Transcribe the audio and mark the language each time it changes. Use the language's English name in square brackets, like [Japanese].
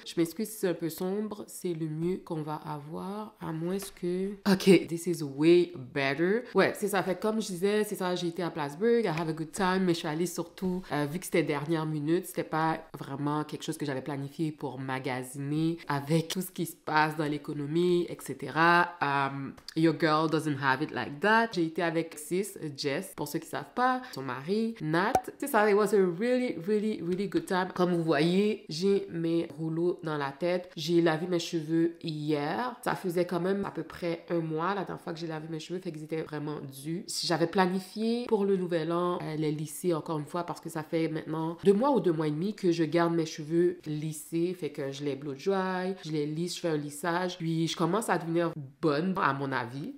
[French] Je m'excuse si c'est un peu sombre, c'est le mieux qu'on va avoir, à moins que... [English] Ok, this is way better. [French] Ouais, c'est ça. Fait que comme je disais, c'est ça, j'ai été à Plattsburgh, [English] I have a good time, [French] mais je suis allée surtout, vu que c'était dernière minute, c'était pas vraiment quelque chose que j'avais planifié pour magasiner avec tout ce qui se passe dans l'économie, etc. [English] Your girl doesn't have it like that. [French] J'ai été avec Sis, Jess, pour ceux qui savent pas, son mari, Nat. C'est ça, [English] it was a really good time. [French] Comme vous voyez, j'ai mes rouleaux dans la tête. J'ai lavé mes cheveux hier. Ça faisait quand même à peu près un mois la dernière fois que j'ai lavé mes cheveux, fait qu'ils étaient vraiment dus. J'avais planifié pour le nouvel an les lisser encore une fois parce que ça fait maintenant 2 mois ou 2 mois et demi que je garde mes cheveux lissés, fait que je les blow dry, je les lisse, je fais un lissage, puis je commence à devenir bonne à mon avis.